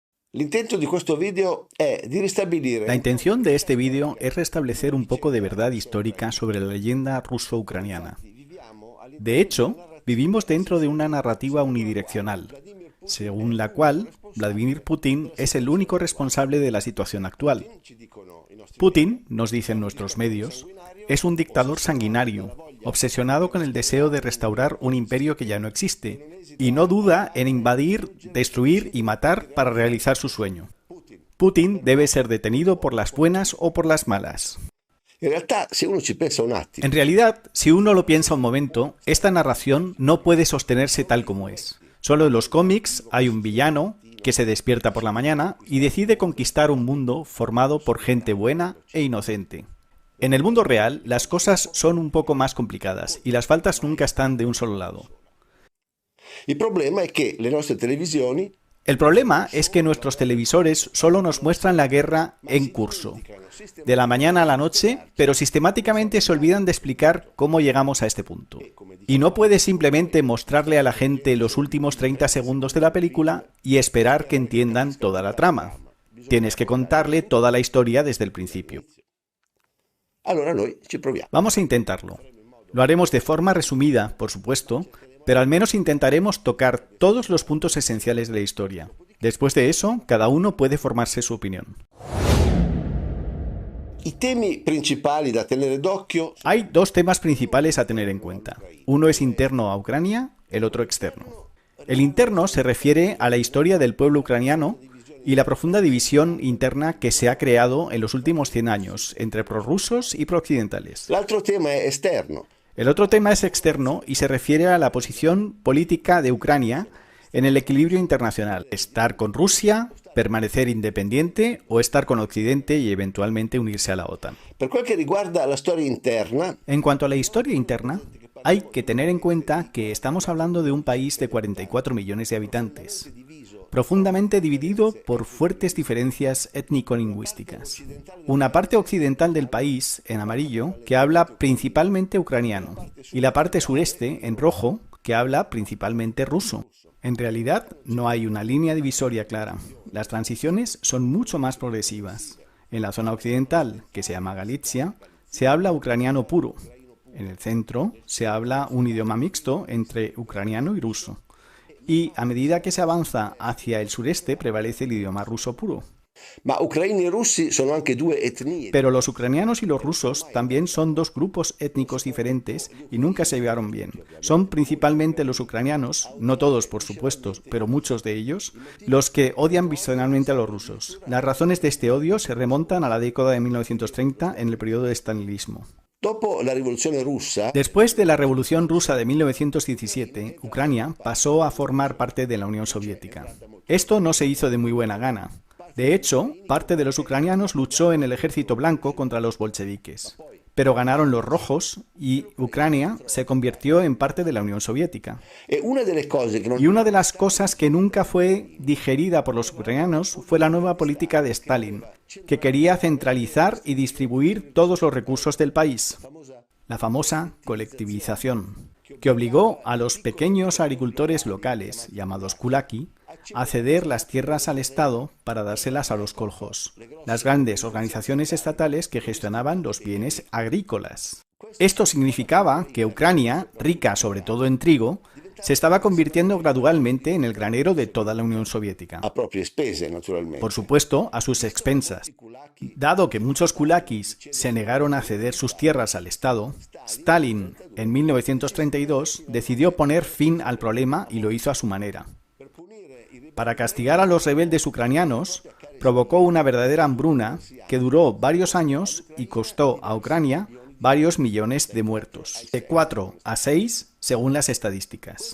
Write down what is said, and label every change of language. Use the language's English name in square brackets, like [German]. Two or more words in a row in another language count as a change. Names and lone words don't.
[Italian] L'intento di questo video è di [Spanish] La [Italian] ristabilire. [Spanish] intención de este vídeo es restablecer un poco de verdad histórica sobre la leyenda ruso-ucraniana. De hecho, vivimos dentro de una narrativa unidireccional, según la cual Vladimir Putin es el único responsable de la situación actual. Putin, nos dicen nuestros medios, es un dictador sanguinario, obsesionado con el deseo de restaurar un imperio que ya no existe, y no duda en invadir, destruir y matar para realizar su sueño. Putin debe ser detenido por las buenas o por las malas. [Italian] In realtà, se uno ci pensa un attimo, [Spanish] En realidad, si uno lo piensa un momento, esta narración no puede sostenerse tal como es. Solo en los cómics hay un villano que se despierta por la mañana y decide conquistar un mundo formado por gente buena e inocente. En el mundo real, las cosas son un poco más complicadas y las faltas nunca están de un solo lado. [Italian] il problema è che le nostre televisioni [Spanish] El problema es que nuestros televisores solo nos muestran la guerra en curso, de la mañana a la noche, pero sistemáticamente se olvidan de explicar cómo llegamos a este punto. Y no puedes simplemente mostrarle a la gente los últimos 30 segundos de la película y esperar que entiendan toda la trama. Tienes que contarle toda la historia desde el principio. [Italian] allora noi ci proviamo. [Spanish] Vamos a intentarlo. Lo haremos de forma resumida, por supuesto, pero al menos intentaremos tocar todos los puntos esenciales de la historia. Después de eso, cada uno puede formarse su opinión. [Italian] I temi principali da tenere d'occhio [Spanish] Hay dos temas principales a tener en cuenta. Uno es interno a Ucrania, el otro externo. El interno se refiere a la historia del pueblo ucraniano y la profunda división interna que se ha creado en los últimos 100 años entre prorrusos y prooccidentales. [Italian] l'altro tema è esterno. [Spanish] El otro tema es externo y se refiere a la posición política de Ucrania en el equilibrio internacional. Estar con Rusia, permanecer independiente o estar con Occidente y eventualmente unirse a la OTAN. [Italian] Per quel che riguarda la storia interna, [Spanish] En cuanto a la historia interna, hay que tener en cuenta que estamos hablando de un país de 44 millones de habitantes, profundamente dividido por fuertes diferencias étnico-lingüísticas. Una parte occidental del país, en amarillo, que habla principalmente ucraniano, y la parte sureste, en rojo, que habla principalmente ruso. En realidad, no hay una línea divisoria clara. Las transiciones son mucho más progresivas. En la zona occidental, que se llama Galicia, se habla ucraniano puro. En el centro se habla un idioma mixto entre ucraniano y ruso. Y a medida que se avanza hacia el sureste prevalece el idioma ruso puro. [Italian] ma ucraini e russi sono anche due etnie. [Spanish] Pero los ucranianos y los rusos también son dos grupos étnicos diferentes y nunca se llevaron bien. Son principalmente los ucranianos, no todos por supuesto, pero muchos de ellos, los que odian visceralmente a los rusos. Las razones de este odio se remontan a la década de 1930 en el periodo de stalinismo. [Italian] Dopo la rivoluzione russa, [Spanish] Después de la Revolución Rusa de 1917, Ucrania pasó a formar parte de la Unión Soviética. Esto no se hizo de muy buena gana. De hecho, parte de los ucranianos luchó en el ejército blanco contra los bolcheviques. Pero ganaron los rojos y Ucrania se convirtió en parte de la Unión Soviética. [Italian] e una delle cose che non [Spanish] Y una de las cosas que nunca fue digerida por los ucranianos fue la nueva política de Stalin, que quería centralizar y distribuir todos los recursos del país. La famosa colectivización, que obligó a los pequeños agricultores locales, llamados kulaki, a ceder las tierras al Estado para dárselas a los koljós, las grandes organizaciones estatales que gestionaban los bienes agrícolas. Esto significaba que Ucrania, rica sobre todo en trigo, se estaba convirtiendo gradualmente en el granero de toda la Unión Soviética. [Italian] a proprie spese, naturalmente. [Spanish] Por supuesto, a sus expensas. Dado que muchos kulakis se negaron a ceder sus tierras al Estado, Stalin, en 1932, decidió poner fin al problema y lo hizo a su manera. Para castigar a los rebeldes ucranianos, provocó una verdadera hambruna que duró varios años y costó a Ucrania varios millones de muertos, de 4 a 6 según las estadísticas.